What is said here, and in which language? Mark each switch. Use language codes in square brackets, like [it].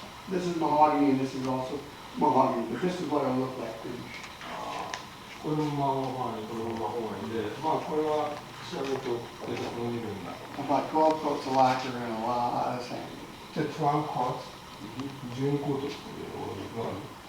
[en] This is mahogany and this is also mahogany, but this is what it'll look like finished. [ja] これもマホガニ、これもマホガニで、まあこれは仕上げと出てこの部分が。 [en] About 12 coats of lacquer and a lot of sand. [ja] で、12コート、12コートっていうのがある。